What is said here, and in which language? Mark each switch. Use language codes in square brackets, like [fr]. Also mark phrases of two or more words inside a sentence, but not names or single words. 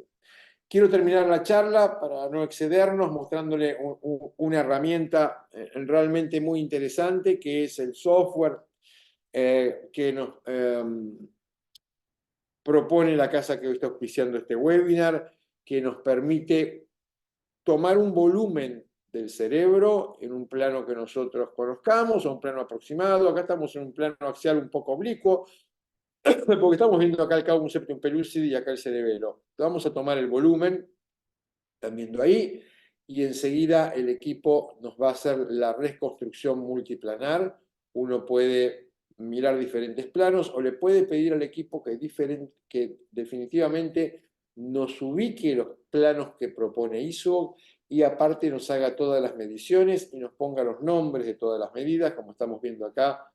[es] Quiero terminar la charla para no excedernos mostrándole una herramienta realmente muy interesante que es el software que nos propone la casa que hoy está auspiciando este webinar, que nos permite tomar un volumen del cerebro en un plano que nosotros conozcamos, o un plano aproximado. Acá estamos en un plano axial un poco oblicuo, porque estamos viendo acá el cavum septum pellucidi y acá el cerebelo. Vamos a tomar el volumen, están viendo ahí, y enseguida el equipo nos va a hacer la reconstrucción multiplanar. Uno puede mirar diferentes planos o le puede pedir al equipo que definitivamente nos ubique los planos que propone ISO y aparte nos haga todas las mediciones y nos ponga los nombres de todas las medidas, como estamos viendo acá.